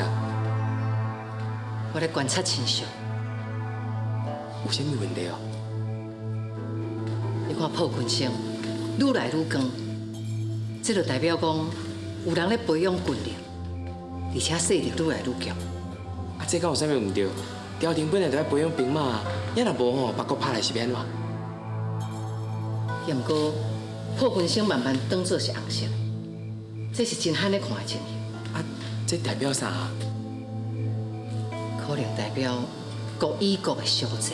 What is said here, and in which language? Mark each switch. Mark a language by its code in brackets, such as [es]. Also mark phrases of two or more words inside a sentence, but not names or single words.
[nan] 我咧观察亲属，有啥物问题哦？你看破军生愈来愈光，这就代表讲有人咧培养军力，而且势力愈来愈强。啊，这敢有啥物唔对？朝廷本来就要培养兵马，也若无吼，别国拍来是要安怎？也毋过破军生慢慢当作是红色，这是真罕咧看的情形。啊，这代表啥？可能代表国与国的小战。